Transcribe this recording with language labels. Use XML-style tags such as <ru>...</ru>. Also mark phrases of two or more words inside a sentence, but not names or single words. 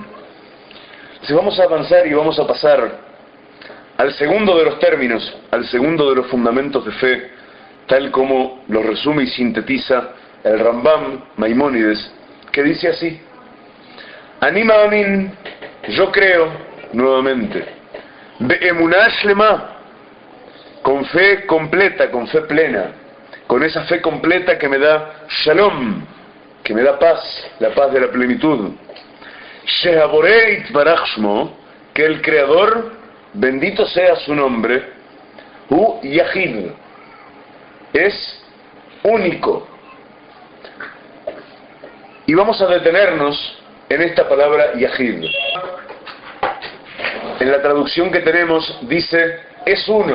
<es>Si vamos a avanzar y vamos a pasar al segundo de los términos, al segundo de los fundamentos de fe, tal como los resume y sintetiza el Rambam Maimónides, que dice así:</es> <he>אני מאמין,</he> <es>yo creo, nuevamente,</es> <he>באמונה שלמה,</he> <es>con fe completa, con fe plena, con esa fe completa que me da shalom, que me da paz, la paz de la plenitud.</es> <he>שהבורא יתברך שמו,</he> <es>que el Creador, bendito sea su nombre,</es> <he>הוא יחיד,</he> <es>es único. Y vamos a detenernos en esta palabra yahid. En la traducción que tenemos dice, es uno.</es>